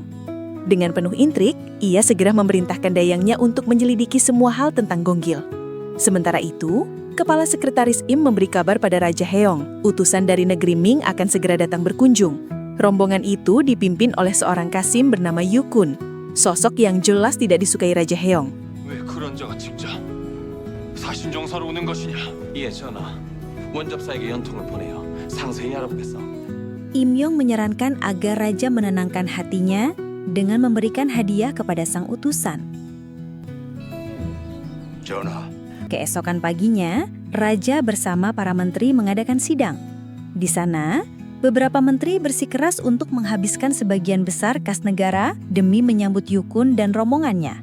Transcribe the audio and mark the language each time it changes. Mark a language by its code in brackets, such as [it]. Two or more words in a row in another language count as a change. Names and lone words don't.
[id] Dengan penuh intrik, ia segera memerintahkan dayangnya untuk menyelidiki semua hal tentang Gonggil. Sementara itu, Kepala Sekretaris Im memberi kabar pada Raja Heong, utusan dari negeri Ming akan segera datang berkunjung. Rombongan itu dipimpin oleh seorang Qasim bernama Yukun, sosok yang jelas tidak disukai Raja Heong. [ko] 왜 그런 자가 진짜 사신정사로 오는 것이냐? 예, 전하. 원접사에게 연통을 보내어 상세히 알아보겠어. [id] Imyong menyarankan agar raja menenangkan hatinya dengan memberikan hadiah kepada sang utusan. [ko] 전하, [id] Keesokan paginya, raja bersama para menteri mengadakan sidang. Di sana, beberapa menteri bersikeras untuk menghabiskan sebagian besar kas negara demi menyambut Yukun dan rombongannya.